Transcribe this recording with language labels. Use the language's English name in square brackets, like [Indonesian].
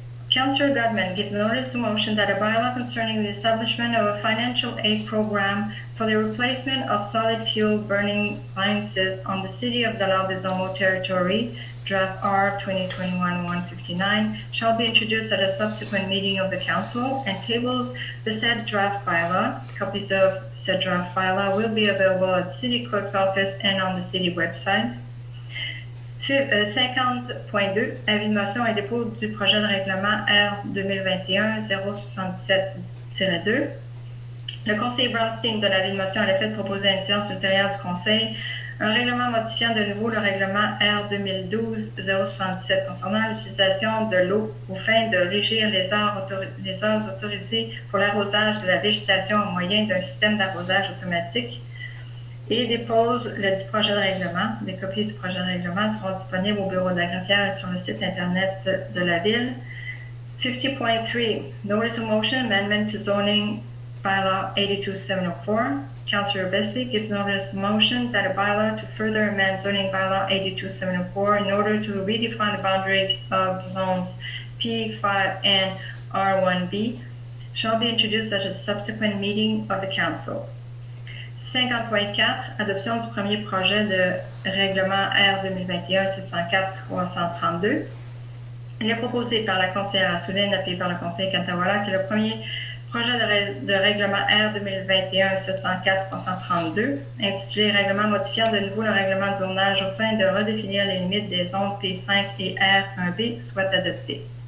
[English] Councillor Godman gives notice of motion that a bylaw concerning the establishment of a financial aid program for the replacement of solid fuel burning appliances on the City of Dollard-des-Ormeaux territory, draft R 2021-159, shall be introduced at a subsequent meeting of the council and tables the said draft bylaw. Copies of said draft bylaw will be available at the City Clerk's office and on the City website. [French] 50.2, avis de motion et dépôt du projet de règlement R 2021-077-2. Le conseiller Brownstein de l'avis de motion a le fait de proposer à une séance ultérieure du conseil un règlement modifiant de nouveau le règlement R 2012-077 concernant l'utilisation de l'eau aux fins de régir les heures autorisées pour l'arrosage de la végétation au moyen d'un système d'arrosage automatique et dépose le dit projet de règlement. Des copies du projet de règlement seront disponibles au bureau de la greffière et sur le site Internet de la Ville. [English] 50.3, Notice of Motion Amendment to Zoning Bylaw 82704. Councillor Besley gives notice of motion that a bylaw to further amend Zoning Bylaw 82704 in order to redefine the boundaries of zones P5 and R1B shall be introduced at a subsequent meeting of the Council. [French] 50.4, adoption du premier projet de règlement R 2021-704-332. Il est proposé par la conseillère Assouline, appuyé par le conseiller Cantawala, que le premier projet de règlement R 2021-704-332, intitulé Règlement modifiant de nouveau le règlement de zonage aux fins de redéfinir les limites des zones P5 et R1B, soit adopté.